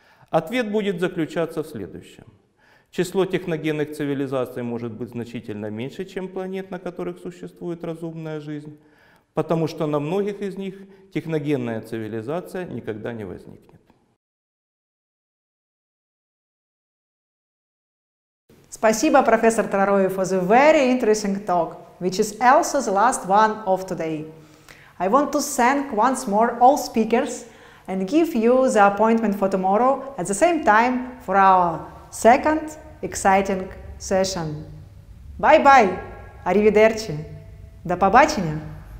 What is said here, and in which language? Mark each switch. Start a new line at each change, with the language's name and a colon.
Russian: Ответ будет заключаться в следующем. Число техногенных цивилизаций может быть значительно меньше, чем планет, на которых существует разумная жизнь, потому что на многих из них техногенная цивилизация никогда не возникнет. Спасибо, профессор Traroe,
English: for the very interesting talk, which is also the last one of today. I want to thank once more all speakers and give you the appointment for tomorrow at the same time for our second exciting session. Bye-bye! Arrivederci!
Ukrainian: До побачення!